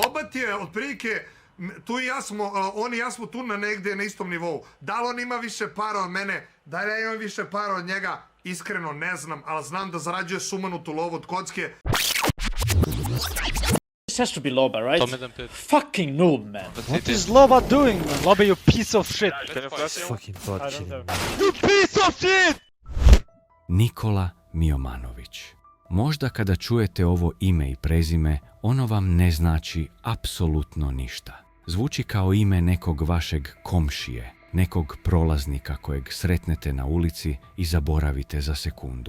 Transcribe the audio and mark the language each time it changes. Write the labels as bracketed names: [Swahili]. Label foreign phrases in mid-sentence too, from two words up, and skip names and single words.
[Serbian] ti je otprilike, tu i ja smo, on i ja smo tu negdje na istom nivou. Da li on ima više para od mene, da li ja imam više para od njega, iskreno ne znam, ali znam da zarađuje sumanutu lovu od kocke. [English] This has to be Loba, right? Fucking noob, man. What is Loba doing, man? Loba, you piece of shit. Fucking bot shit. You piece of shit! [Serbian] Nikola Miomanović. Možda kada čujete ovo ime i prezime, ono vam ne znači apsolutno ništa. Zvuči kao ime nekog vašeg komšije, nekog prolaznika kojeg sretnete na ulici i zaboravite za sekundu.